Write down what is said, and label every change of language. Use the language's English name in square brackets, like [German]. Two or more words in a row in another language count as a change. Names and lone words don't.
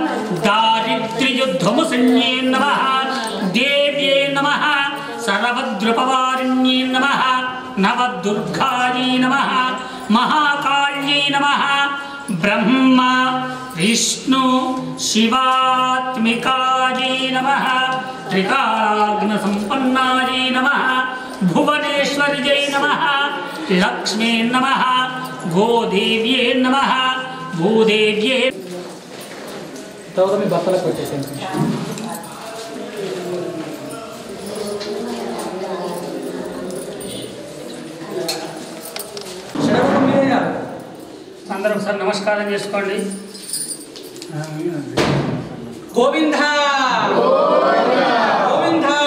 [Sanskrit] दारिद्र्ययुद्धमुसन्ये नमः देव्ये नमः सर्वद्रुपवारिण्ये नमः नवदुर्गाय नमः महाकाल्ये नमः ब्रह्मा विष्णु शिवात्मिकाय नमः त्रिकालाग्नसम्पन्नाय नमः भुवनेश्वर्यै नमः लक्ष्मी नमः गोदेव्ये नमः भूदेव्ये [Telugu] మీ భర్తలకు వచ్చేసింది. అందరూ ఒకసారి నమస్కారం చేసుకోండి. గోవింద గోవింద